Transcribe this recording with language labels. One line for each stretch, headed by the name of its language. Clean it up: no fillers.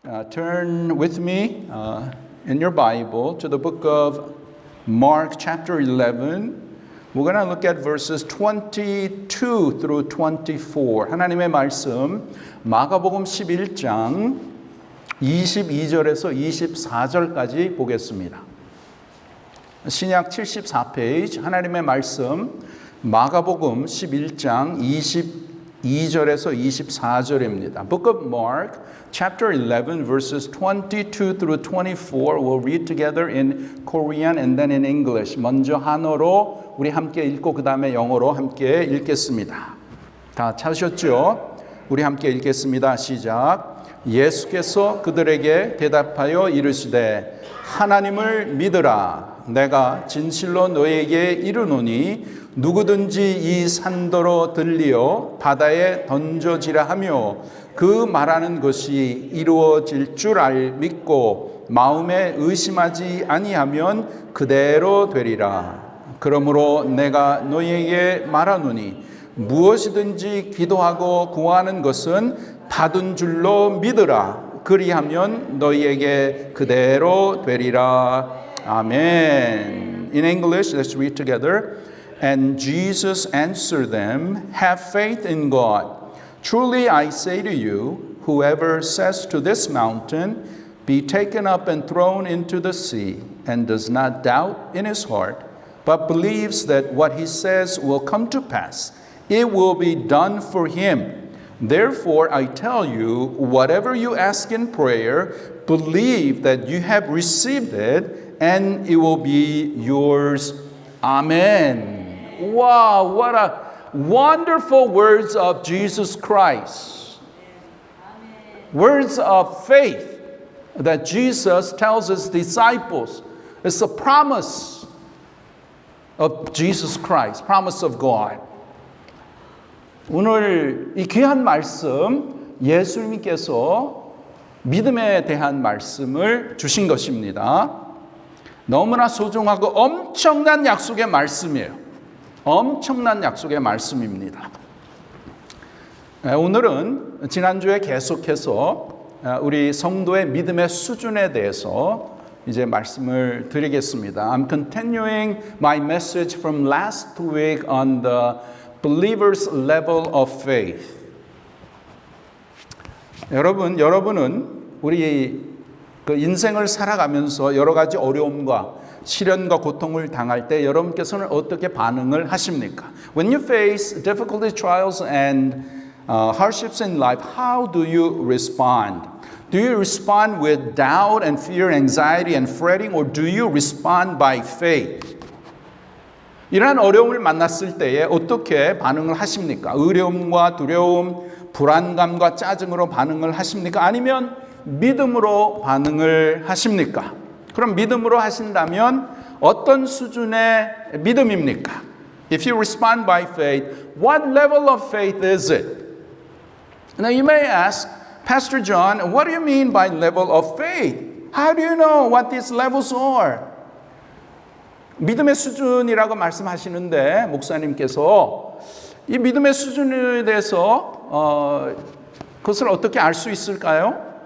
English: turn with me in your Bible to the book of Mark chapter 11. We're going to look at verses 22 through 24.
Korean: 하나님의 말씀 마가복음 11장 22절에서 24절까지 보겠습니다. 신약 74페이지 하나님의 말씀 마가복음 11장 22절에서 24절입니다.
English: Book of Mark chapter 11 verses 22 through 24 we'll read together in Korean and then in English.
Korean: 먼저 한어로 우리 함께 읽고 그 다음에 영어로 함께 읽겠습니다. 다 찾으셨죠? 우리 함께 읽겠습니다. 시작. 예수께서 그들에게 대답하여 이르시되 하나님을 믿으라. 내가 진실로 너에게 이르노니 누구든지 이 산더러 들리어 바다에 던져지라 하며 그 말하는 것이 이루어질 줄 믿고 마음에 의심하지 아니하면 그대로 되리라. 그러므로 내가 너희에게 말하노니 무엇이든지 기도하고 구하는 것은 받은 줄로 믿으라. 그리하면 너희에게 그대로 되리라. 아멘.
English: In English, let's read together. And Jesus answered them, have faith in God. Truly I say to you, whoever says to this mountain, be taken up and thrown into the sea, and does not doubt in his heart, but believes that what he says will come to pass, it will be done for him. Therefore I tell you, whatever you ask in prayer, believe that you have received it, and it will be yours. Amen. Wow, what a wonderful words of Jesus Christ. Words of faith that Jesus tells his disciples. It's a promise of Jesus Christ, promise of God.
Korean: 오늘 이 귀한 말씀 예수님께서 믿음에 대한 말씀을 주신 것입니다. 너무나 소중하고 엄청난 약속의 말씀이에요. 엄청난 약속의 말씀입니다. 오늘은 지난주에 계속해서 우리 성도의 믿음의 수준에 대해서 이제 말씀을 드리겠습니다.
English: I'm continuing my message from last week on the believer's level of faith.
Korean: 여러분은 우리 그 인생을 살아가면서 여러 가지 어려움과 시련과 고통을 당할 때 여러분께서는 어떻게 반응을 하십니까?
English: When you face difficulty, trials and hardships in life, how do you respond? Do you respond with doubt and fear, anxiety and fretting, or do you respond by faith?
Korean: 이러한 어려움을 만났을 때에 어떻게 반응을 하십니까? 어려움과 두려움, 불안감과 짜증으로 반응을 하십니까? 아니면 믿음으로 반응을 하십니까? 그럼 믿음으로 하신다면 어떤 수준의 믿음입니까?
English: If you respond by faith, what level of faith is it? Now you may ask, Pastor John, what do you mean by level of faith? How do you know what these levels are?
Korean: 믿음의 수준이라고 말씀하시는데 목사님께서 이 믿음의 수준에 대해서 그것을 어떻게 알 수 있을까요?